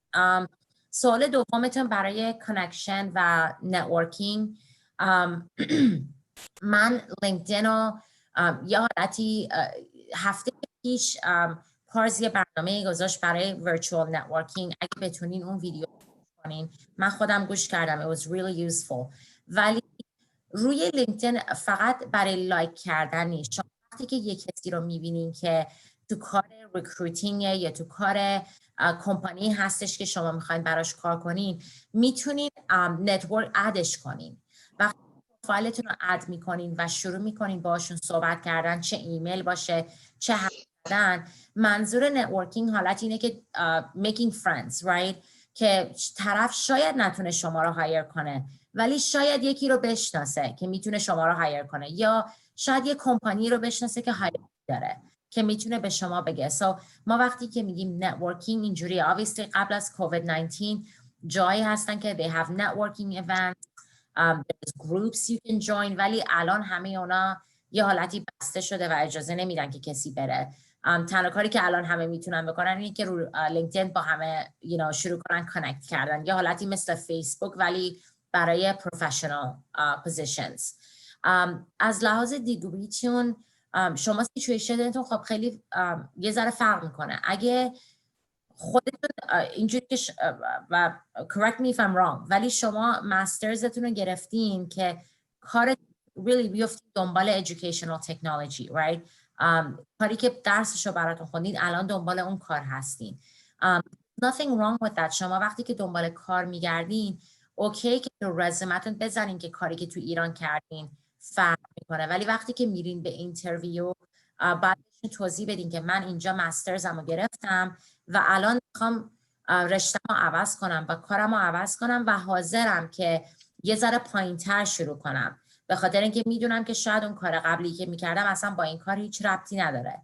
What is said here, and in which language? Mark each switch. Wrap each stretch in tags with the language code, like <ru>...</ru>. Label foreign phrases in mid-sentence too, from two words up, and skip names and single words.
<fa>سوال دومتون برای کانکشن و نتورکینگ، من لینکدین رو یه حالتی هفته پیش پارس یه برنامه گذاشت برای</fa> <en>virtual networking.</en> <fa>اگه بتونین اون ویدیو کنین، من خودم گوش کردم،</fa> <en>it was really useful.</en> <fa>ولی روی لینکدین فقط برای لایک کردن نیست. شما وقتی که یک کسی رو میبینین که تو کار ریکروتینگ یا تو کار کمپانی هستش که شما میخواین براش کار کنین، میتونین نتورک ادش کنین. وقتی فایلتون رو اد میکنین و شروع میکنین باشون صحبت کردن، چه ایمیل باشه چه حرف زدن، منظور نتورکینگ حالت اینه که</fa> <en>making friends, right؟</en> <fa>که طرف شاید نتونه شما رو هایر کنه ولی شاید یکی رو بشناسه که میتونه شما رو هایر کنه، یا شاید یه کمپانی رو بشناسه که هایر داره که میتونه به شما بگه. ما وقتی که میگیم نتورکینگ اینجوریه. obviously قبل از کووید 19 جایی هستن که</fa> <en>they have networking events, there's groups you can join،</en> <fa>ولی الان همه اونا یه حالتی بسته شده و اجازه نمیدن که کسی بره. تنها کاری که الان همه میتونن بکنن اینه که رو لینکدین با همه شروع کنن کانکت کردن، یه حالتی مثل فیسبوک ولی برای</fa> <en>professional positions.</en> <fa>از لحاظ دیگریتون شما سیچویشنتون خب خیلی یه ذره فرق میکنه. اگه خودتون اینجوری که و</fa> <en>correct me if I'm wrong،</en> <fa>ولی شما مسترزتون رو گرفتین که کار really بیفتید دنبال</fa> <en>educational technology, right؟</en> <fa>کاری که درسشو براتون خوندین الان دنبال اون کار هستین.</fa> <en>Nothing wrong with that.</en> <fa>شما وقتی که دنبال کار میگردین اوکی که تو رزومتون بزنین که کاری که تو ایران کردین فرق میکنه، ولی وقتی که میرین به اینترویو بعدش توضیح بدین که من اینجا مسترزمو گرفتم و الان میخوام رشته‌مو عوض کنم و کارمو عوض کنم و حاضرم که یه ذره پایین‌تر شروع کنم، به خاطر اینکه میدونم که شاید اون کار قبلی که میکردم اصلا با این کار هیچ ربطی نداره.</fa>